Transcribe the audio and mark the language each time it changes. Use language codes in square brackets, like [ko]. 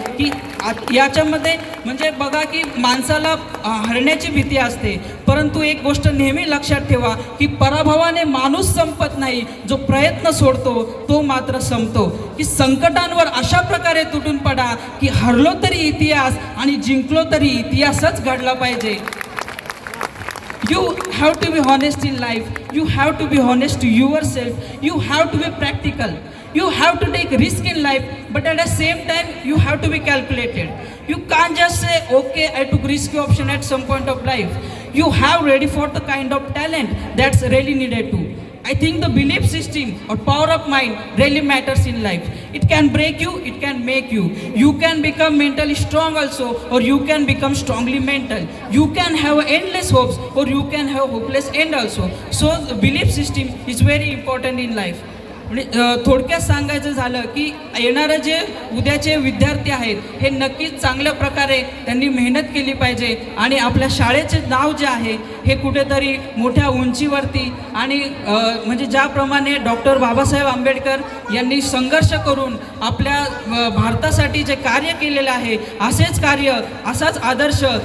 [mr] की याच्यामध्ये म्हणजे बघा की माणसाला हरण्याची भीती असते, परंतु एक गोष्ट नेहमी लक्षात ठेवा की पराभवाने माणूस संपत नाही, जो प्रयत्न सोडतो तो मात्र संपतो. की संकटांवर अशा प्रकारे तुटून पडा की हरलो तरी इतिहास आणि जिंकलो तरी इतिहासच घडला पाहिजे. [en] You have to be honest in life. You have to be honest to yourself. You have to be practical. You have to take risk in life, but at the same time you have to be calculated. You can't just say, okay, I took risky option at some point of life. You have ready for the kind of talent that's really needed to. I think the belief system or power of mind really matters in life. It can break you, it can make you. You can become mentally strong also, or you can become strongly mental. You can have endless hopes, or you can have hopeless end also. So the belief system is very important in life. [mr] म्हणजे थोडक्यात सांगायचं झालं की येणारे जे उद्याचे विद्यार्थी आहेत हे नक्कीच चांगल्या प्रकारे त्यांनी मेहनत केली पाहिजे आणि आपल्या शाळेचे नाव जे आहे हे कुठेतरी मोठ्या उंचीवरती आणि म्हणजे ज्याप्रमाणे डॉक्टर बाबासाहेब आंबेडकर यांनी संघर्ष करून आपल्या भारतासाठी जे कार्य केलेलं आहे असेच कार्य, असाच आदर्श,